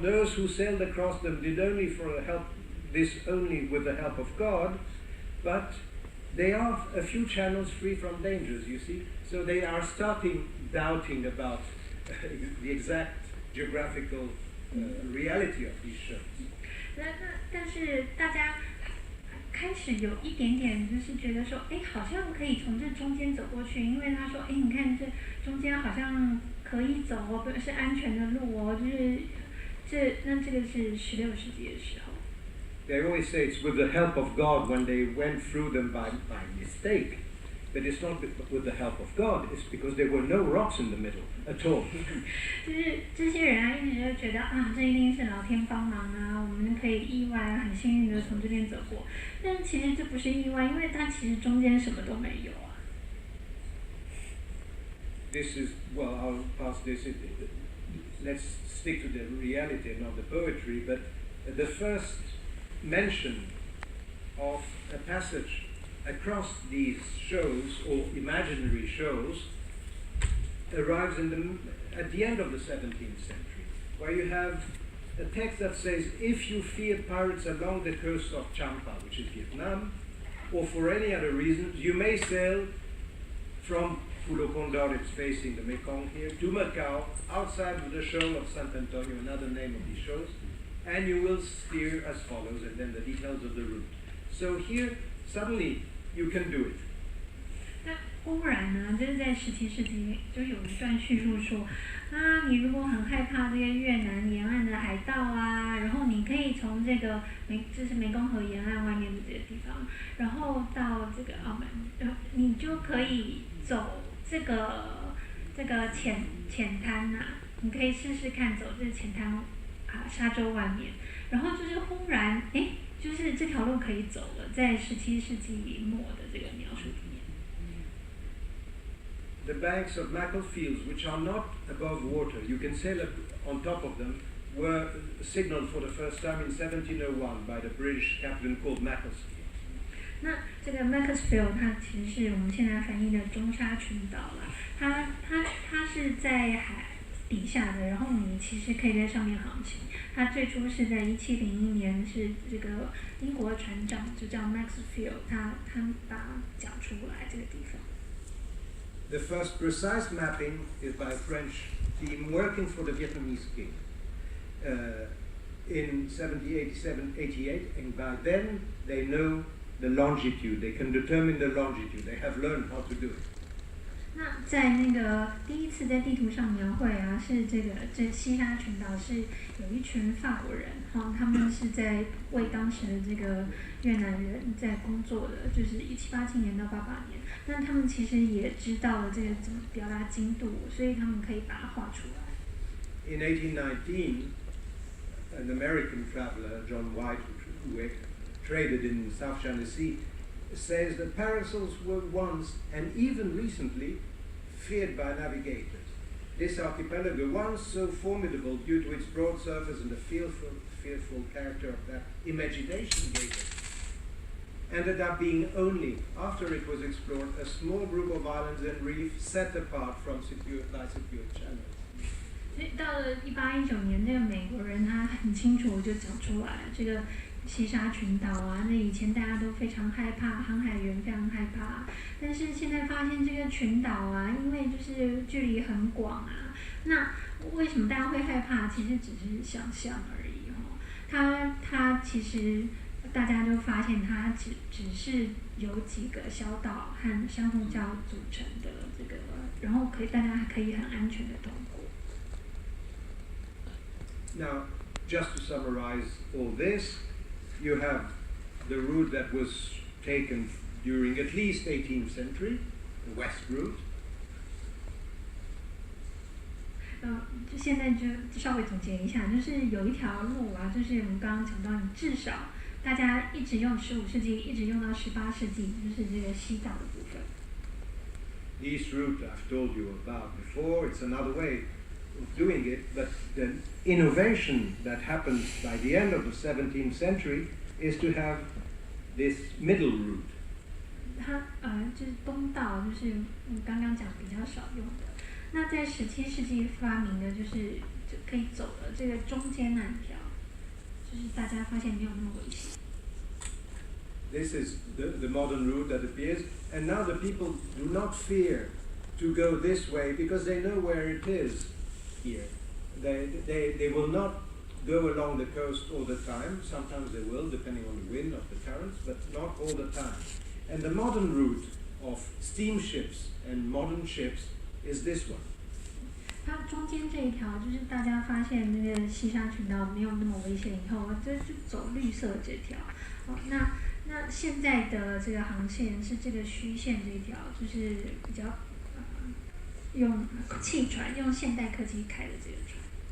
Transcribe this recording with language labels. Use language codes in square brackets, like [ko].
[en] Those who sailed across them did only only with the help of God, but they are a few channels free from dangers, you see. So they are starting doubting about the exact geographical reality of these shoals. [zh] 但是大家开始有一点点就是觉得说，哎，好像可以从这中间走过去，因为他说，哎，你看这中间好像可以走哦，是安全的路哦，就是这个是16世纪的时候。 [en] They always say it's with the help of God when they went through them by mistake. But it's not with the help of God, it's because there were no rocks in the middle at all. [zh] 就是这些人啊，一直就觉得啊，这一定是老天帮忙啊，我们可以意外很幸运的从这边走过。但其实这不是意外，因为它其实中间什么都没有啊。 [en] This is, well, I'll pass this. Let's stick to the reality and not the poetry. But the first mention of a passage across these shoals, or imaginary shoals, arrives at the end of the 17th century, where you have a text that says, if you fear pirates along the coast of Champa, which is Vietnam, or for any other reasons, you may sail from Pulo Condor, it's facing the Mekong here, to Macau, outside of the shoal of Sant Antonio, another name of these shoals, and you will steer as follows, and then the details of the route. So here, suddenly, you can do it. [zh] 那忽然呢，就是在17世纪，就有一段叙述说，啊，你如果很害怕这个越南沿岸的海盗啊，然后你可以从这个就是湄公河沿岸外面的这个地方，然后到这个澳门，你就可以走这个浅滩呐、你可以试试看走这个浅滩啊沙洲外面，然后就是忽然哎。就是这条路可以走了，在17世纪末的这个描述里面。 [en] The banks of Macclesfield, which are not above water, you can sail on top of them, were signaled for the first time in 1701 by the British captain called Macclesfield. [zh] 那这个 Macclesfield 它其实是我们现在翻译的中沙群岛了，它是在海底下的，然后你其实可以在上面航行。它最初是在1701年，是这个英国船长就叫 Maxfield， 他把它讲出来这个地方。 [en] The first precise mapping is by a French team working for the Vietnamese king in 1787-88, and by then they know the longitude. They can determine the longitude. They have learned how to do it. [zh] 那在那个第一次在地图上描绘啊，是这西沙群岛是有一群法国人，他们是在为当时的这个越南人在工作的，就是1787年到88年。那他们其实也知道了这个怎么表达精度，所以他们可以把它画出来。 [en] In 1819, an American traveler, John White, who traded in South China Sea, says that parasols were once, and even recently, feared by navigators. This archipelago, once so formidable due to its broad surface and the fearful character of that imagination gave it, ended up being only, after it was explored, a small group of islands and reefs set apart from secure channels. [zh] 所以到了1819年，这个美国人他很清楚就讲出来，这个西沙群岛啊，那以前大家都非常害怕，航海员非常害怕，但是现在发现这个群岛啊，因为就是距离很广啊，那为什么大家会害怕？其实只是想象而已哦。它其实大家都发现它只是有几个小岛和珊瑚礁组成的这个，然后大家还可以很安全的通过。 [en] Now, just to summarize all this, you have the route that was taken during at least 18th century, the west route. [zh] 就现在就稍微总结一下，就是有一条路啊，就是我们刚刚讲到，你至少大家一直用15世纪，一直用到18世纪，就是这个西岛的部分。 [en] The east route I've told you about before, it's another way of doing it, but the innovation that happened by the end of the 17th century is to have this middle route. [zh] 它就是东道，就是我刚刚讲比较少用的。那在17世纪发明的就是就可以走的这个中间那一条，就是大家发现没有那么危险。 [en] This is the modern route that appears, and now the people do not fear to go this way because they know where it is here. They will not go along the coast all the time. Sometimes they will, depending on the wind of the currents, but not all the time. And the modern route of steamships and modern ships is this one. [zh] 它中间这一条就是大家发现那个西沙群岛没有那么危险以后，就走绿色这条。那现在的这个航线是这个虚线这一条，就是比较用汽船，用现代科技开的这个船。